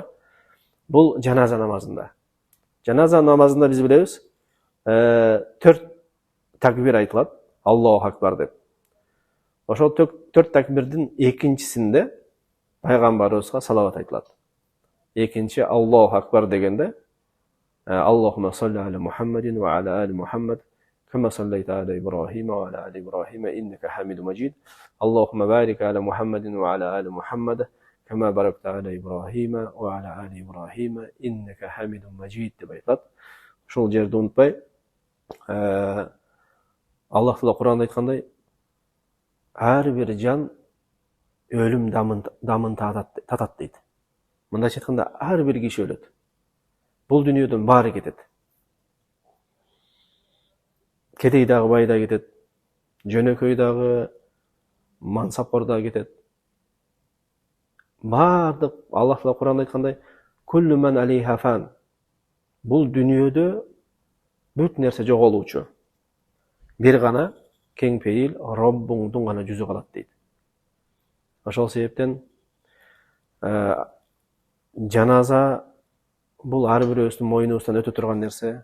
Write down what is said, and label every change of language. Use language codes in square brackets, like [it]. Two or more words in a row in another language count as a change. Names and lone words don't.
[ky] Бул жаназа намазында. Жаназа намазында биз билебиз, 4 такбир айтылат, [ar] الله أكبر [ky] деп. Ошол 4 такбирдин экинчисинде пайгамбарыбызга салават айтылат. [ar] Экинчи الله أكبر дегенде اللهم صل على محمد وعلى آل محمد كما صليت على إبراهيم وعلى آل إبراهيم إنك حميد مجيد. اللهم بارك على محمد وعلى آل محمد كما باركت على إبراهيم وعلى آل إبراهيم إنك حميد مجيد [ky] деп айтылат. Ушул жерди унутпай, Аллах Таала Куранда айткандай, ар бир жан өлүм дамын татат дейт. Мындайча айтканда, ар бир киши өлөт. Бул дүйнөдөн баары кетет. Кедей дагы, бай да кетет. Жөнөкөй дагы, мансапкор да кетет. Баардык Аллах Таала Куранда айткандай, [ar] كل من عليها فان. [ky] Бул дүйнөдө бүт нерсе жоголуучу. Бир гана кең пейил Роббуңдун гана жүзү калат дейт. Ошол себептен жаназа бул ар бирөөбүздүн мойнубуздан өтө турган нерсе.